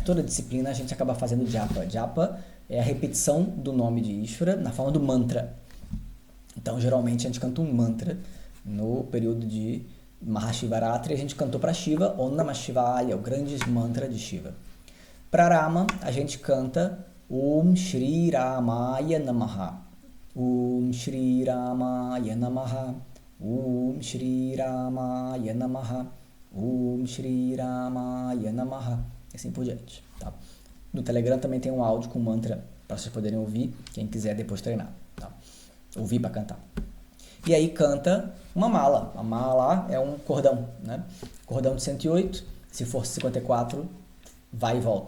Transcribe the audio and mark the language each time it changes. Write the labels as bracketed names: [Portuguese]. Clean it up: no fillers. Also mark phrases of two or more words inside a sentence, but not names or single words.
[Portuguese] Toda disciplina a gente acaba fazendo Japa. Japa é a repetição do nome de Ishvara na forma do mantra. Então, geralmente, a gente canta um mantra no período de Mahashivaratri. A gente cantou para Shiva, [Sanskrit] ॐ नमः शिवाय, [Portuguese] o grande mantra de Shiva. Para Rama, a gente canta [Sanskrit] ॐ श्री रामाय नमः. ॐ श्री रामाय नमः. ॐ श्री रामाय नमः. ॐ श्री रामाय नमः. [Portuguese] E assim por diante. Tá? No Telegram também tem um áudio com mantra para vocês poderem ouvir, quem quiser depois treinar. Tá? Ouvir para cantar. E aí canta uma mala. A mala é um cordão, né? Cordão de 108, se for 54, vai e volta.